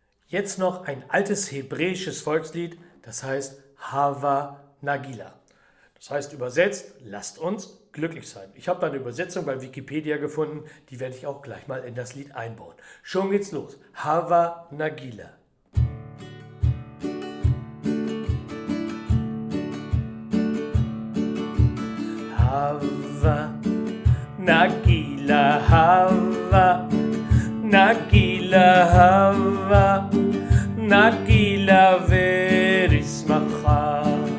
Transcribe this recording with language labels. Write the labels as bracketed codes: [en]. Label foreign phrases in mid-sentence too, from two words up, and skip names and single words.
[de] Jetzt noch ein altes hebräisches Volkslied, das heißt Hava Nagila. Das heißt übersetzt, lasst uns glücklich sein. Ich habe da eine Übersetzung bei Wikipedia gefunden, die werde ich auch gleich mal in das Lied einbauen. Schon geht's los. Hava Nagila. [he] הבה נגילה, הבה נגילה, הבה נגילה ונשמחה.